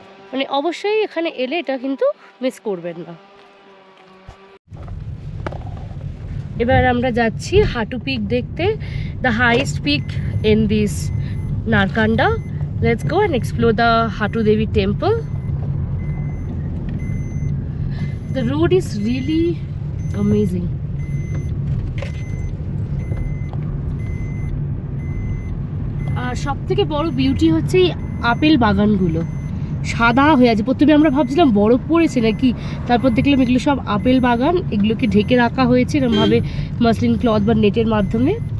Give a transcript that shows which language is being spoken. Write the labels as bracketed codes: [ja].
[bn] মানে অবশ্যই এখানে এলে এটা কিন্তু মিস করবেন না। এবার আমরা যাচ্ছি হাঁটু পিক দেখতে, [en] The highest peak in this Narkanda. Let's go and explore the Hatu Devi temple. The road is really amazing. [bn] আর সব থেকে বড় বিউটি হচ্ছে এই আপেল বাগানগুলো, সাদা হয়ে আছে। প্রথমে আমরা ভাবছিলাম বরফ পড়েছে নাকি, তারপর দেখলাম এগুলো সব আপেল বাগান, এগুলোকে ঢেকে রাখা হয়েছে এরকমভাবে মাসলিন ক্লথ বা নেটের মাধ্যমে।